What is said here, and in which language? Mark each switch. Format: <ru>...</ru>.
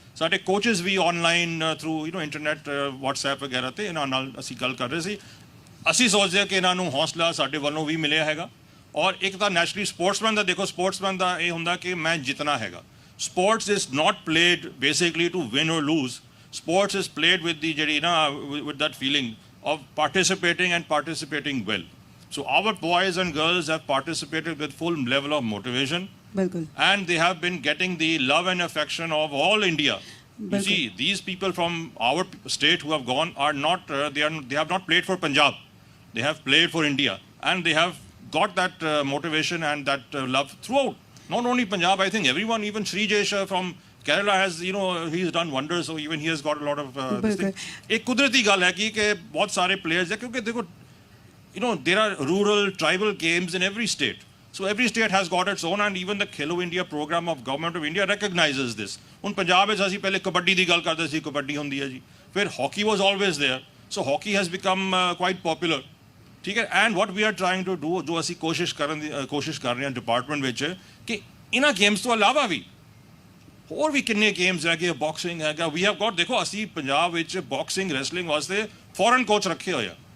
<pa>ਸਾਡੇ ਕੋਚਿਸ ਵੀ online through internet WhatsApp ਵਗੈਰਾ ਤੇ ਇਹਨਾਂ ਨਾਲ ਅਸੀਂ ਗੱਲ ਕਰ ਰਹੇ ਸੀ। ਅਸੀਂ ਸੋਚਦੇ ਹਾਂ ਕਿ ਇਹਨਾਂ ਨੂੰ ਹੌਸਲਾ ਸਾਡੇ ਵੱਲੋਂ ਵੀ ਮਿਲਿਆ ਹੈਗਾ। ਔਰ ਇੱਕ ਤਾਂ ਨੈਚੁਰਲੀ ਸਪੋਰਟਸਮੈਨ ਦਾ ਦੇਖੋ, ਸਪੋਰਟਸਮੈਨ ਦਾ ਇਹ ਹੁੰਦਾ ਕਿ ਮੈਂ ਜਿੱਤਣਾ ਹੈਗਾ।</pa> <en>Sports is not played basically to win or lose. Sports is played with the with that feeling of participating and participating well. So our boys and girls have participated with full level of motivation.</en> <pa>ਬਿਲਕੁਲ।</pa> <en>And they have been getting the love and affection of all India. You see, these people from our state who have gone are not they have not played for Punjab. They have played for India, and they have got that motivation and that love throughout. Not only Punjab, I think everyone, even Sri Jaisha from Kerala has, he's done wonders, so even he has got a lot of this thing.</en> <hi>एक कुदरती गल है कि बहुत सारे players हैं क्योंकि देखो,</hi> <en>there are rural, tribal games in every state. So every state has got its own, and even the Khelo India program of Government of India recognizes this.</en> <pa>ਹੁਣ ਪੰਜਾਬ ਵਿੱਚ ਅਸੀਂ ਪਹਿਲੇ ਕਬੱਡੀ ਦੀ ਗੱਲ ਕਰਦੇ ਸੀ, ਕਬੱਡੀ ਹੁੰਦੀ ਹੈ ਜੀ, ਫਿਰ</pa> <en>hockey was always there. So hockey has become quite popular.</en> <pa>ਠੀਕ ਹੈ,</pa> <en>and what we are trying to do,</en> <pa>ਜੋ ਅਸੀਂ ਕੋਸ਼ਿਸ਼ ਕਰ ਰਹੇ ਹਾਂ ਡਿਪਾਰਟਮੈਂਟ ਵਿੱਚ, ਕਿ ਇਹਨਾਂ ਗੇਮਸ ਤੋਂ ਇਲਾਵਾ ਵੀ ਹੋਰ ਵੀ ਕਿੰਨੇ ਗੇਮਸ ਹੈਗੇ। ਬਾਕਸਿੰਗ ਹੈਗਾ,</pa> <en>we have got,</en> <pa>ਦੇਖੋ ਅਸੀਂ ਪੰਜਾਬ ਵਿੱਚ ਬਾਕਸਿੰਗ ਰੈਸਲਿੰਗ ਵਾਸਤੇ ਫੋਰਨ ਕੋਚ ਰੱਖੇ ਹੋਏ ਆ।</pa>